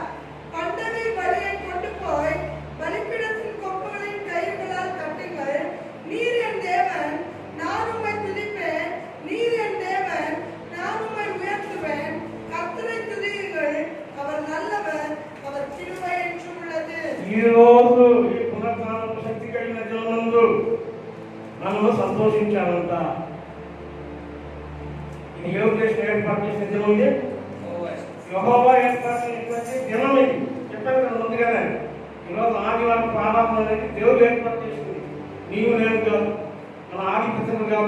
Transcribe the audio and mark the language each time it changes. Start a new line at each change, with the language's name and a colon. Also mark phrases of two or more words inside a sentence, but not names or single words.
Tamil: பண்டகை பலியை கொண்டு போய் பலிபீடத்தின் கொம்புகளின் கயிறுகளால் கட்டுங்கள். நீர் என் தேவன், நான் உம்மை துதிப்பேன். நீர் என் தேவன், நான் உம்மை உயர்த்துவேன். கர்த்தரை துதியுங்கள், அவர் நல்லவர், அவர் கிருபை என்றும் உள்ளது.
Telugu: ఈ రోజు ఈ పునరుత్థాన శక్తి కలిగిన దినమందు మనము సంతోషించాలంట. ఇది ఏ ఉద్దేశం ఏర్పాటు చేసిన దినం? ఇది యెహోవా ఏర్పాటు చేసినటువంటి దినం. ఇది చెప్పాను కదా ముందుగానే. ఈరోజు ఆదివారం ప్రారంభం అనేది దేవుడు ఏర్పాటు చేసింది, నీవు నేను కాదు, మన ఆధిపత్యం కాదు.